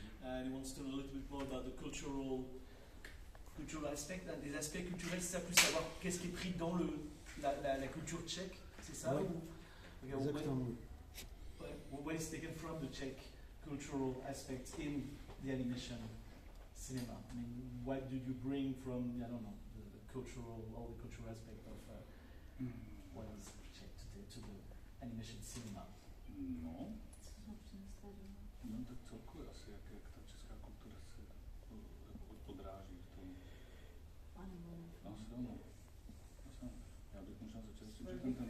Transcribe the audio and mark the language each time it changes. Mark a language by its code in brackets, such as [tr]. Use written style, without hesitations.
[en] And he wants to know a little bit more about the cultural aspect, [fr] des aspects culturels, c'est ça, plus savoir qu'est-ce qui est pris dans la culture tchèque, c'est ça? Oui. [en] Okay, [fr] Exactement. [en] What is taken from the Czech cultural aspects in the animation cinema? I mean, what did you bring from, I don't know, all the cultural aspect of what is Czech to the animation cinema? No. [cs] No, tak celkově asi, jak ta česká kultura se odráží v tom. Asi ano. Já bych možná začal s tím, že